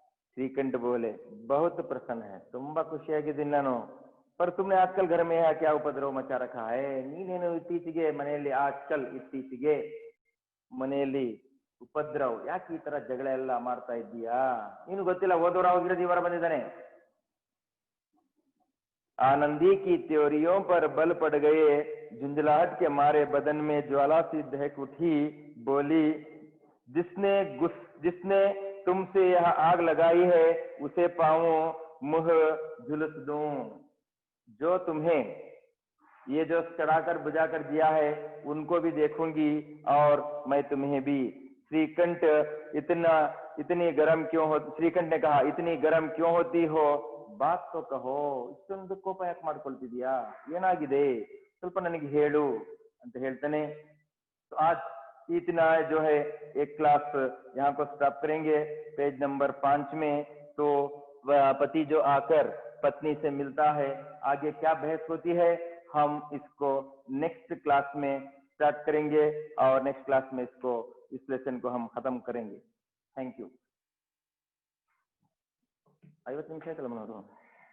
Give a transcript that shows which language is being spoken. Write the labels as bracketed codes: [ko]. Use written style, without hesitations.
[hi] ಶ್ರೀಕಂಠ बोले, बहुत प्रसन्न है, [kn] ತುಂಬಾ ಖುಷಿಯಾಗಿದ್ದೀನಿ ನಾನು. [hi] पर तुमने आजकल घर में क्या उपद्रव मचा रखा है, [kn] ನೀನೇನು ಇತ್ತೀಚೆಗೆ ಮನೆಯಲ್ಲಿ, ಆಜ್ಕಲ್ ಇತ್ತೀಚೆಗೆ ಮನೆಯಲ್ಲಿ ಉಪದ್ರವ್, ಯಾಕೆ ಈ ತರ ಜಗಳ ಎಲ್ಲ ಮಾಡ್ತಾ ಇದ್ದೀಯಾ? ನೀನು ಗೊತ್ತಿಲ್ಲ, ಹೋದವರ ಹೋಗಿರೋದು ಇವರ ಬಂದಿದ್ದಾನೆ. [hi] आनंदी की त्योरियों पर बल पड़ गए, झुंझलाहट के मारे बदन में ज्वाला सी दहक उठी. बोली, जिसने तुमसे यह आग लगाई है उसे पाऊं मुंह झुलस दूं. जो तुम्हें ये जो चढ़ाकर बुझाकर दिया है उनको भी देखूंगी और मैं तुम्हें भी. श्रीकंठ इतनी गर्म क्यों हो, श्रीकंठ ने कहा, इतनी गर्म क्यों होती हो, बात तो कहो. [kn] ಇಷ್ಟೊಂದು ಕೋಪ ಯಾಕೆ ಮಾಡ್ಕೊಳ್ತಿದ್ಯಾ, ಏನಾಗಿದೆ, ಸ್ವಲ್ಪ ನನಗೆ ಹೇಳು ಅಂತ ಹೇಳ್ತಾನೆ. [hi] तो आज इतना जो है एक क्लास यहाँ को स्टॉप करेंगे, पेज नंबर 5 में. तो पति जो आकर पत्नी से मिलता है, आगे क्या बहस होती है, हम इसको नेक्स्ट क्लास में स्टार्ट करेंगे और नेक्स्ट क्लास में इसको, इस लेसन को हम खत्म करेंगे. Thank you. [kn] 50 ನಿಮಿಷ ಆಯ್ತಲ್ಲ ಮನೋರು.